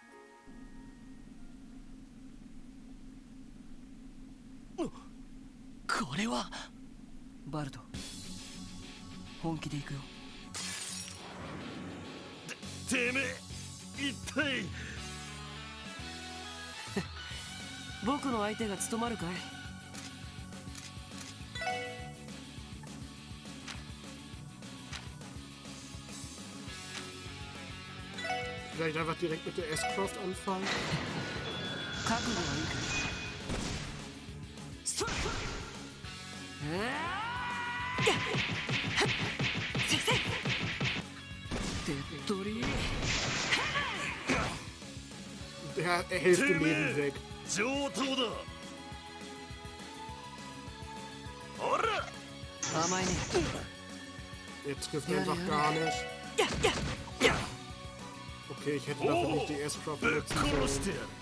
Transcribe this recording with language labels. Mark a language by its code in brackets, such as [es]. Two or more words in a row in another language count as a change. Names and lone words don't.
[ja] これはバルト、本気で行くよ。てめえ一体僕の相手が務まるかい。 [de] Vielleicht einfach direkt mit der S-Craft anfangen. [ja] 覚悟はいいかい。手っ取り。 [de] Der Hälfte Leben weg. [ja] 上等だ。ほら。甘いね。 [de] Er trifft einfach gar nicht. Okay, ich hätte dafür nicht die S-Craft benutzen sollen.